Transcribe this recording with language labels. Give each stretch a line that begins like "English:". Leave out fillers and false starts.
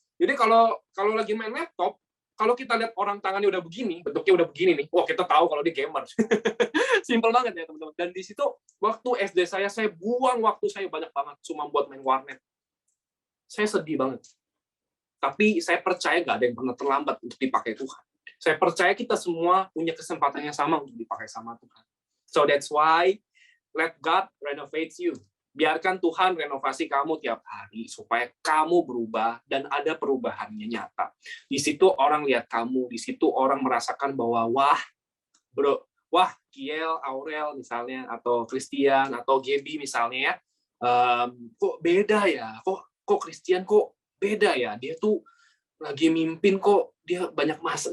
Indonesian: Jadi kalau lagi main laptop, kalau kita lihat orang tangannya udah begini, bentuknya udah begini nih, wah kita tahu kalau dia gamer. Simpel banget ya teman-teman. Dan di situ waktu SD saya buang waktu saya banyak banget cuma buat main warnet. Saya sedih banget. Tapi saya percaya nggak ada yang pernah terlambat untuk dipakai Tuhan. Saya percaya kita semua punya kesempatan yang sama untuk dipakai sama Tuhan.
English: So that's why let God renovate you.
Indonesian: Biarkan Tuhan renovasi kamu tiap hari supaya kamu berubah dan ada perubahannya nyata. Di situ orang lihat kamu, di situ orang merasakan bahwa wah Kiel, Aurel misalnya, atau Christian atau Gaby misalnya ya, kok beda ya, kok Christian kok beda ya, dia tuh lagi mimpin kok dia banyak masalah.